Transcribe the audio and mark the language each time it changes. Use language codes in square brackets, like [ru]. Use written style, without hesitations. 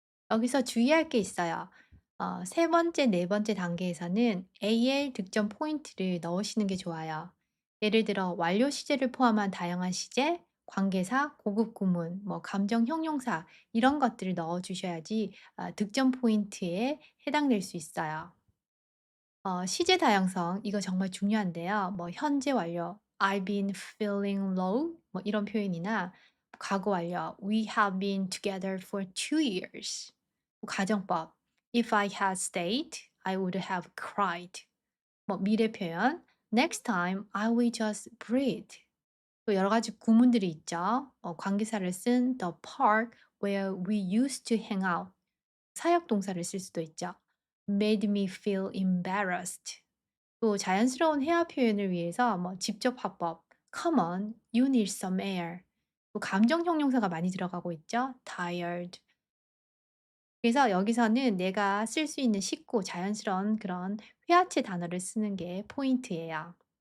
[ko] 여기서 주의할 게 있어요. 세 번째, 네 번째 단계에서는 AL 득점 포인트를 넣으시는 게 좋아요. 예를 들어 완료 시제를 포함한 다양한 시제, 관계사, 고급 구문, 뭐 감정 형용사 이런 것들을 넣어 주셔야지 득점 포인트에 해당될 수 있어요. 시제 다양성 이거 정말 중요한데요. 뭐 현재 완료 [en] I've been feeling low [ko] 뭐 이런 표현이나 과거 완료 [en] We have been together for 2 years. 가정법 If I had stayed, I would have cried. [ko] 뭐 미래 표현 [en] Next time I will just breathe. [ko] 또 여러 가지 구문들이 있죠. 관계사를 쓴 [en] the park where we used to hang out. [ko] 사역 동사를 쓸 수도 있죠. [en] Made me feel embarrassed. [ko] 또 자연스러운 회화 표현을 위해서 뭐 직접 화법 [en] Come on, you need some air. [ko] 또 감정 형용사가 많이 들어가고 있죠. [en] Tired. [ko] 그래서 여기서는 내가 쓸 수 있는 쉽고 자연스러운 그런 회화체 단어를 쓰는 게 포인트예요.